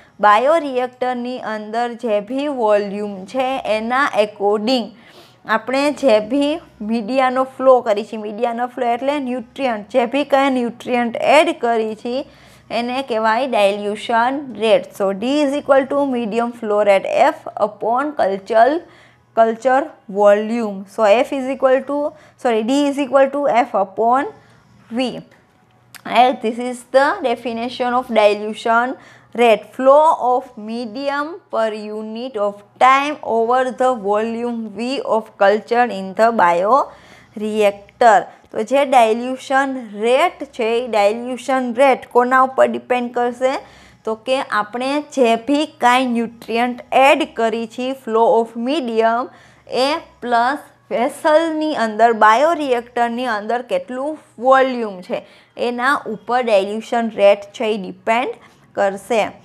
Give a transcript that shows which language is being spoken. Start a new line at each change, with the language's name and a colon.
Gujarati: બાયોરિએક્ટરની અંદર જે બી વોલ્યુમ છે એના એકોર્ડિંગ આપણે જે બી મીડિયાનો ફ્લો કરી છે, મીડિયાનો ફ્લો એટલે ન્યુટ્રિયન્ટ, જે બી કંઈ ન્યુટ્રિયન્ટ એડ કરી છે એને કહેવાય ડાયલ્યુશન rate.
English: So D is equal to medium flow rate F upon culture volume. So F is equal to D is equal to F upon V. This is the definition of dilution rate. Flow of medium per unit of time over the volume V of culture in the bioreactor.
Gujarati: તો જે ડાયલ્યુશન rate છે એ ડાયલ્યુશન rate કોના ઉપર depend કરશે? તો કે આપણે જે બી કાંઈ ન્યુટ્રિયન્ટ એડ કરી છે flow of medium A plus વેસલની અંદર બાયોરિએક્ટરની અંદર કેટલું વોલ્યુમ છે એના ઉપર ડાયલ્યુશન રેટ છે એ ડિપેન્ડ કરશે.